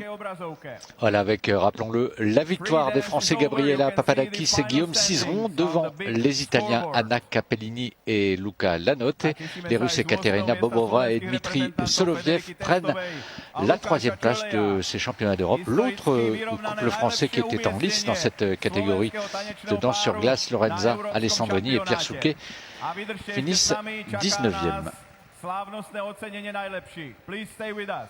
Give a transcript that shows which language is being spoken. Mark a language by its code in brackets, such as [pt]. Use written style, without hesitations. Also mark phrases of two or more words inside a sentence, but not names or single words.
[fr] Voilà, avec, rappelons-le, la victoire des Français Gabriela Papadakis et Guillaume Cizeron devant les Italiens Anna Capellini et Luca Lanotte. Les Russes Ekaterina Bobova et Dmitri Soloviev prennent la 3e place de ces championnats d'Europe. L'autre couple français qui était en lice dans cette catégorie de danse sur glace, Lorenza Alessandrini et Pierre Souquet, finissent 19e. [sk] Slávnostné ocenenie najlepších. [en] Please stay with us.